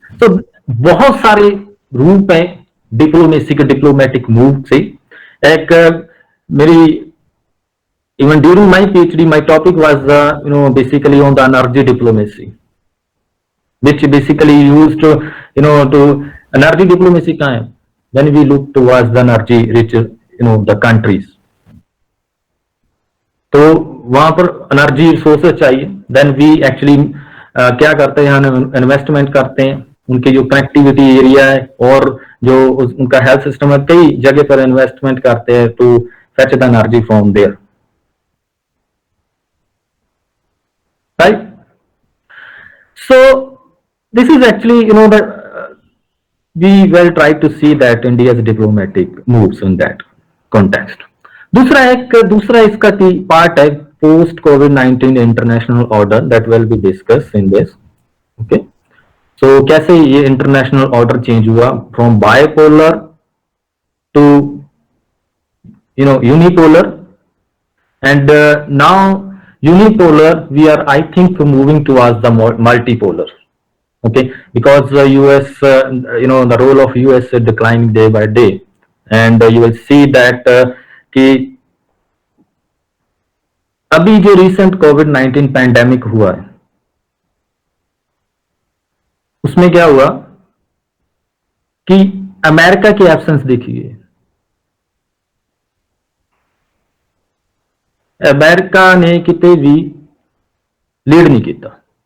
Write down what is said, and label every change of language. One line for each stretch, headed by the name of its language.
Hindi: So बहुत सारे रूप हैं डिप्लोमेसी के, डिप्लोमेटिक मूव से. एक मेरी
English: even during my PhD, my topic was basically on the energy diplomacy, which basically used to energy diplomacy
Hindi: कहाँ है,
English: when we look towards the energy rich the countries.
Hindi: तो वहां पर एनर्जी रिसोर्सेज चाहिए,
English: then we actually
Hindi: क्या करते हैं, investment करते हैं, उनके जो कनेक्टिविटी एरिया है और जो उनका हेल्थ सिस्टम है, कई जगह पर इन्वेस्टमेंट करते हैं
English: To fetch the energy from there, right. So this is actually we will try to see that India's diplomatic moves in that context.
Hindi: दूसरा इसका पार्ट है post COVID-19 international order,
English: That will be discuss in this. Okay, so
Hindi: कैसे ये international order change हुआ
English: From bipolar to unipolar, and now unipolar we are I think moving towards the multipolar. Okay, because US, the role of US is declining day by day, and you will see that
Hindi: कि अभी जो recent COVID-19 pandemic हुआ है उसमें क्या हुआ कि America की एब्सेंस देखी गई. अमेरिका ने किते भी लीड नहीं किया.